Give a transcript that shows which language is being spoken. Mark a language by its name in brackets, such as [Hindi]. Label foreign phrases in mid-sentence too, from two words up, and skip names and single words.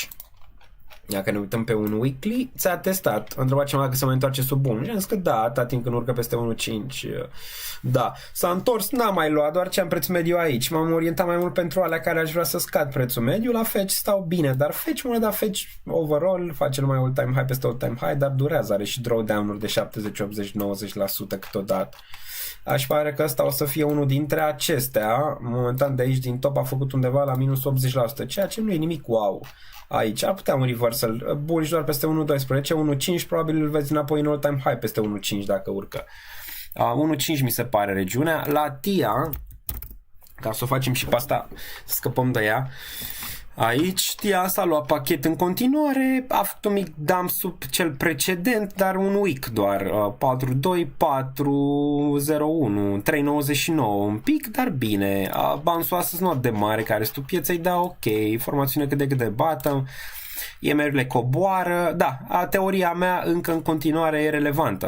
[Romanian] Dacă ne uităm pe un weekly, ți-a testat. Am întrebat cineva dacă se mai întoarce sub 1. Și am zis că da, atâta timp când urcă peste 1.5. Da. S-a întors, n-am mai luat, doar ce am preț mediu aici. M-am orientat mai mult pentru alea care aș vrea să scad prețul mediu. La Fetch stau bine, dar Fetch, moneda Fetch overall face numai [English] all-time high [Romanian] peste [English] all-time high, [Romanian] dar durează, are și drawdown-uri de 70, 80, 90% câteodată. Aș pare că ăsta o să fie unul dintre acestea. Momentan de aici din top a făcut undeva la minus 80%, ceea ce nu e nimic wow. Aici ar putea un [English] reversal bullish [Romanian] doar peste 1.12, 1.5 probabil îl vezi înapoi în [English] all-time high [Romanian] peste 1.5 dacă urcă. 1.5 mi se pare regiunea. La TIA, ca să o facem și pe asta, să scăpăm de ea, aici TIA s-a luat pachet în continuare, a făcut un mic dump sub cel precedent, dar un week doar, 4.2, 4.01, 3.99, un pic, dar bine, bounce-ul astăzi nu de mare, care restul pieței, da, ok, formațiune cât de cât de bottom, EMR-urile coboară, da, teoria mea încă în continuare e relevantă.